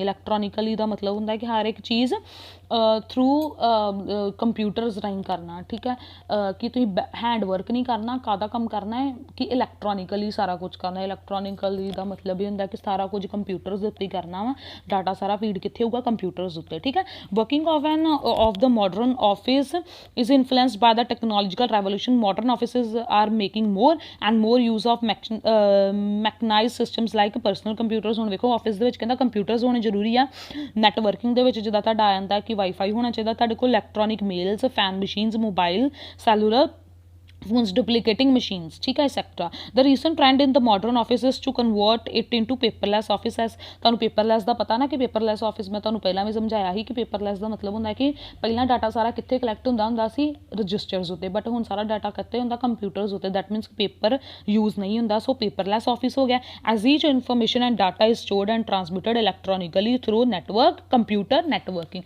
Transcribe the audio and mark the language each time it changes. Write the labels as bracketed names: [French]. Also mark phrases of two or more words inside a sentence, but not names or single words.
[Punjabi] ਇਲੈਕਟ੍ਰੋਨਿਕਲੀ ਦਾ ਮਤਲਬ ਹੁੰਦਾ ਕਿ ਹਰ ਇੱਕ ਚੀਜ਼ [English] through computers [Punjabi] ਰਾਹੀਂ ਕਰਨਾ, ਠੀਕ ਹੈ, ਕਿ ਤੁਸੀਂ [English] hand work [Punjabi] ਨਹੀਂ ਕਰਨਾ। ਕਾਹਦਾ ਕੰਮ ਕਰਨਾ ਹੈ ਕਿ ਇਲੈਕਟ੍ਰੋਨਿਕਲੀ ਸਾਰਾ ਕੁਝ ਕਰਨਾ। ਇਲੈਕਟ੍ਰੋਨਿਕਲੀ ਦਾ ਮਤਲਬ ਇਹ ਹੁੰਦਾ ਕਿ ਸਾਰਾ ਕੁਝ ਕੰਪਿਊਟਰਸ ਦੇ ਉੱਤੇ ਹੀ ਕਰਨਾ ਵਾ, ਡਾਟਾ ਸਾਰਾ ਫੀਡ ਕਿੱਥੇ ਹੋਊਗਾ, ਕੰਪਿਊਟਰਸ ਉੱਤੇ, ਠੀਕ ਹੈ। [English] ਵਰਕਿੰਗ of the modern office is influenced by the technological revolution. Modern offices are making more and more use of mechanized systems like personal computers। [Punjabi] ਹੁਣ ਵੇਖੋ ਆਫਿਸ ਦੇ ਵਿੱਚ ਕਹਿੰਦਾ ਕੰਪਿਊਟਰਸ ਹੋਣੇ ਜ਼ਰੂਰੀ ਆ। ਨੈਟਵਰਕਿੰਗ ਦੇ ਵਿੱਚ ਜਿੱਦਾਂ ਤੁਹਾਡਾ ਆ ਜਾਂਦਾ ਕਿ ਵਾਈਫਾਈ ਹੋਣਾ ਚਾਹੀਦਾ ਤੁਹਾਡੇ ਕੋਲ, [English] electronic mails, fan machines, mobile, cellular phones, duplicating machines, [Punjabi] ਠੀਕ ਹੈ, एक्सेट्रा। [English] The recent trend in the modern office is to convert it into paperless offices। [Punjabi] ਤੁਹਾਨੂੰ paperless ਦਾ ਪਤਾ ਨਾ ਕਿ [English] paperless office [Punjabi] ਮੈਂ ਤੁਹਾਨੂੰ ਪਹਿਲਾਂ ਵੀ ਸਮਝਾਇਆ ਸੀ ਕਿ paperless ਦਾ ਮਤਲਬ ਹੁੰਦਾ ਕਿ ਪਹਿਲਾਂ ਡਾਟਾ ਸਾਰਾ ਕਿੱਥੇ ਕਲੈਕਟ ਹੁੰਦਾ ਸੀ ਰਜਿਸਟਰਸ ਉੱਤੇ, ਬਟ ਹੁਣ ਸਾਰਾ ਡਾਟਾ ਕਿੱਥੇ ਹੁੰਦਾ ਕੰਪਿਊਟਰਸ ਉੱਤੇ। [English] that means paper use [Punjabi] ਨਹੀਂ ਹੁੰਦਾ, ਸੋ [English] paperless office [Punjabi] ਹੋ ਗਿਆ। [English] as each information and data is stored and transmitted electronically through network computer networking.